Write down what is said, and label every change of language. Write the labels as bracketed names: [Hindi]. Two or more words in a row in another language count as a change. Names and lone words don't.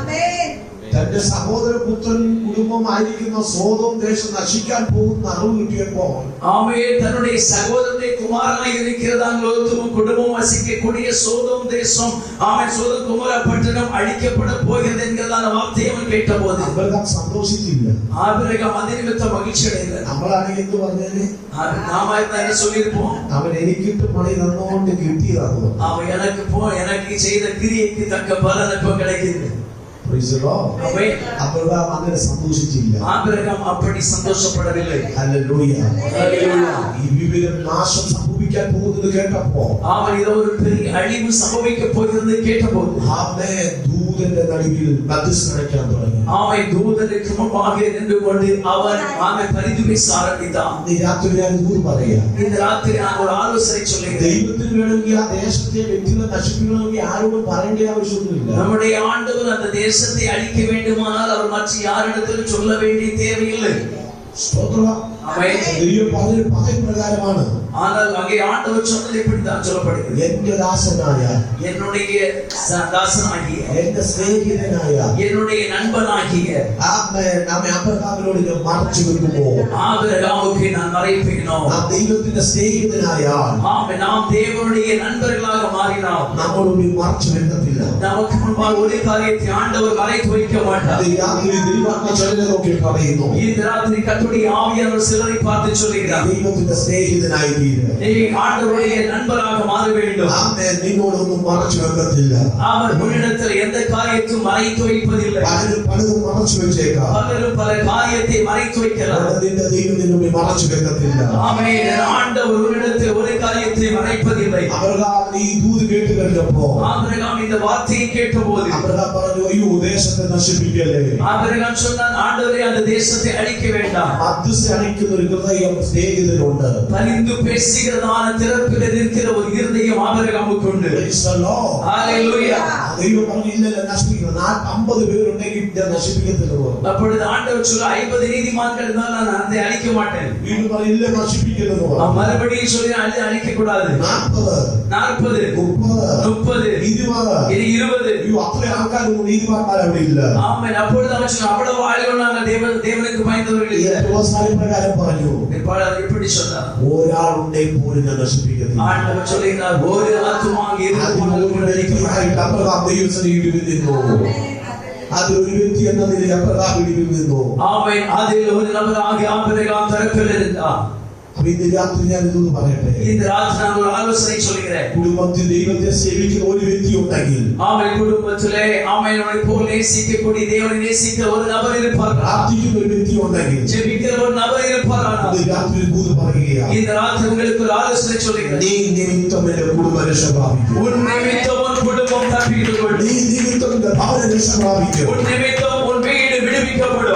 [Malayalam] തന്റെ സഹോദര പുത്രൻ കുടുംബമായിരിക്കുന്ന സോദോം ദേശം നശിക്കാൻ പോകുന്ന അറിവ് കിട്ടിയപ്പോൾ [Tamil] ஆமென். தன்னுடைய சகோதரனுடைய குமாரனாய் இருக்கிறதான் லோத்துவும் குடும்பம் வசிக்கக்கூடிய சோதோம் தேசம், ஆமென், சோதோம் குமார பட்டணம் அழிக்கப்பட போகிறது என்கிறதான வார்த்தையை அவன் கேட்டபோது [Malayalam] അബ്രഹാം സന്തോഷിച്ചില്ല. [Tamil] ஆபிரகாம் அது நிமித்தம் மகிழ்ச்சி அடைந்தார். [Malayalam] നമ്മളാണെങ്കിൽ എന്ത് പറഞ്ഞേനെ? [Tamil] நாம என்ன சொல்லியிருப்போம்? [Malayalam] അവൻ എനിക്കിട്ട് പണി തന്നുകൊണ്ട് കിട്ടിയതാണ്. [Tamil] அவன் எனக்கு செய்த கிரியைக்கு தக்க பலன் இப்ப கிடைக்குது. [English] Praise the Lord. [Tamil] ஆமென். [Malayalam] അബ്രഹാം അങ്ങനെ സന്തോഷിച്ചില്ല. [Tamil] ஆபிரகாம் அப்படி சந்தோஷப்படவில்லை. [Malayalam] ഹല്ലേലൂയ. [Tamil] ஹalleluya. [Malayalam] ഈ വിവരം നാശം സംഭവിക്കാൻ പോകുന്നത് കേട്ടപ്പോൾ [Tamil] அவன் ஏதோ ஒரு பெரிய அழிவு சம்பவிக்க போகிறது கேட்டபோது [Malayalam] ആമേൻ ദൂതന്റെ നടുവിൽ മധ്യസ്ഥനയ്ക്കാൻ തുടങ്ങി. [Tamil] அவன் தூதனுக்கு முன்பாக நின்று கொண்டு அவன் பரிந்து பேச ஆரம்பித்தான். [Malayalam] ഈ രാത്രി ഞാൻ ദൂത് പറയാം. [Tamil] இந்த ராத்திரி நான் ஒரு ஆலோசனை சொல்லுகிறேன். [Malayalam] ദൈവത്തിന് വേണമെങ്കിൽ ആ ദേശത്തെ വ്യക്തികളെ നശിപ്പിക്കണമെങ്കിൽ ആരോടും പറയേണ്ട ആവശ്യമൊന്നുമില്ല. [Tamil] நம்முடைய ஆண்டவர் அந்த தேசத்தை அழிக்க வேண்டுமானால் அவர் மற்ற யாரிடத்திலும் சொல்ல வேண்டிய தேவையில்லை. [Malayalam] സ്തോത്രം. [Tamil] ஆமென். [Malayalam] ദൈവം പറഞ്ഞ പ്രകാരമാണ്. [Tamil] ஆனால் அங்கே ஆண்டவர் சொன்னது இப்படித்தான் சொல்லப்படுகிறது. [Malayalam] എന്റെ ദാസനായ [Tamil] என்னுடைய தாசனாகிய [Malayalam] എന്റെ സ്നേഹിതനായ [Tamil] என்னுடைய நண்பனாகிய [Malayalam] ആമേൻ നമ്മെ അബ്രഹാമിനോട് ഞാൻ മറച്ചു വെക്കുമോ? [Tamil] ஆபிரகாமுக்கு நான் மறைப்பேனோ? [Malayalam] നാം ദൈവത്തിന്റെ സ്നേഹിതനായാൽ [Tamil] ஆமென். நாம் தேவனுடைய நண்பர்களாக மாறினால் [Malayalam] നമ്മളോട് മറച്ചു വെക്കത്തില്ല. [Tamil] நமக்கு முன்பாக ஒரு காரியத்தை ஆண்டவர் மறைத்து வைக்க மாட்டார். [Malayalam] ഈ രാത്രി ദൈവാത്മ ചിലരെ നോക്കി പറയുന്നു, [Tamil] இந்த ராத்திரி கர்த்தருடைய ஆவியானவர் சிலரை பார்த்து சொல்லுகிறார், [Malayalam] ദൈവത്തിന്റെ സ്നേഹിതനായി തീരുക. [Tamil] நீ ஆண்டவருடைய நண்பராக மாற வேண்டும். [Malayalam] ആമേൻ. നിന്നോടൊന്നും മറച്ചു വെക്കത്തില്ല. [Tamil] அவர் உன்னிடத்தில் எந்த காரியத்தையும் மறைத்து வைப்பதில்லை. [Malayalam] പലരും പലതും മറച്ചു വെച്ചേക്കാം. [Tamil] பலரும் பல காரியத்தை மறைத்து வைக்கலாம். [Malayalam] നിന്റെ ദൈവം നിന്നെ മറച്ചു വെക്കത്തില്ല. [Tamil] ஆமென். ஆண்டவர் உன்னிடத்தில் ஒரு காரியத்தை மறைப்பதில்லை. [Malayalam] അബ്രഹാം ഈ ദൂത് കേട്ട് കഴിഞ്ഞപ്പോ [Tamil] ஆபிரகாம் இந்த வார்த்தையை கேட்டபோது [Malayalam] അബ്രഹാം പറഞ്ഞു, അയ്യോ ദേശത്തെ നശിപ്പിക്കല്ലേ. [Tamil] ஆபிரகாம் சொன்னான், ஆண்டவரே அந்த தேசத்தை அழிக்க வேண்டாம். [Malayalam] മധ്യസ്ഥ അണിക്കുന്ന ഒരു ഹൃദയം സ്നേഹിതനുണ്ട്. [Tamil] பரிந்து பேசுகிறதான திறப்பில் இருக்கிற ஒரு இருதயம் ஆபிரகாமுக்கு உண்டு. [English] Praise the Lord. [Tamil] ஹalleluya. [Malayalam] ദൈവം പറഞ്ഞു, ഇല്ലല്ല നശിപ്പിക്കണം. 50 പേരുണ്ടെങ്കിൽ ഞാൻ നശിപ്പിക്കത്തില്ല. [Tamil] அப்பொழுது ஆண்டவர் சொல்ல 50 நீதிமான்கள் இருந்தால் நான் அதை அழிக்க மாட்டேன். [Malayalam] വീണ്ടും പറഞ്ഞു, ഇല്ല നശിപ്പിക്കരുത്. [Tamil] மறுபடியும் சொல்லி அழிக்க கூடாது. 40 40 30 20 இது 20. [Malayalam] അയ്യോ അത്ര ആൾക്കാരൊന്നും നീതിമാന്മാർ അവിടെ ഇല്ല. [Tamil] ஆமென். அப்பொழுது அவன் சொன்னான், அவ்வளவு ஆளுகள் நாங்கள் தேவனுக்கு பயந்தவர்கள் இல்லை. [Malayalam] പ്രകാരം പറഞ്ഞു, [Tamil] இப்படி சொன்னார், [Malayalam] ഒരാളുണ്ടെങ്കിൽ പോലും ഞാൻ നശിപ്പിക്കത്തില്ല. [Tamil] ஆண்டவர் சொல்லுகிறார், ஒரு ஆத்துமா [Malayalam] അബ്രഹാം ദൈവസന്നിധിയിൽ നിന്നു. അതിലൊരു വ്യക്തി എന്ന നിലയിൽ അബ്രഹാം ഇടിവിൽ നിന്നു. [Tamil] ஆமென். அதில் ஒரு நபராக ஆபிரகாம் தரப்பில் இருந்தார். [Malayalam] അപ്പൊ ഇന്ന് രാത്രി ഞാൻ ഇതൊന്ന് പറയട്ടെ. [Tamil] இந்த ராத்திரி நான் ஒரு ஆலோசனை சொல்கிறேன். [Malayalam] കുടുംബത്തിൽ ദൈവത്തെ സേവിക്കുന്ന ഒരു വ്യക്തി ഉണ്ടെങ്കിൽ, [Tamil] ஆமென், குடும்பத்திலே ஆமென் போல் நேசிக்கக்கூடிய தேவனை நேசிக்கிற ஒரு நபர் இருப்பார். [Malayalam] പ്രാർത്ഥിക്കുന്ന ഒരു വ്യക്തി ഉണ്ടെങ്കിൽ, [Tamil] ஜெபிக்கிற ஒரு நபர் இருப்பார். [Malayalam] ഇന്ന് രാത്രി ദൂത് പറയുകയാണ്, [Tamil] இந்த ராத்திரி உங்களுக்கு ஒரு ஆலோசனை சொல்கிறேன். [Malayalam] നീ നിമിത്തം എന്റെ കുടുംബം രക്ഷ പ്രാപിക്കും. [Tamil] உன் நிமித்தம் உன் குடும்பம் தப்பித்துக்கொள்ளும். [Malayalam] നീ നിമിത്തം എന്റെ ഭവനം രക്ഷ പ്രാപിക്കും. [Tamil] உன் நிமித்தம் உன் வீடு விடுவிக்கப்படும்.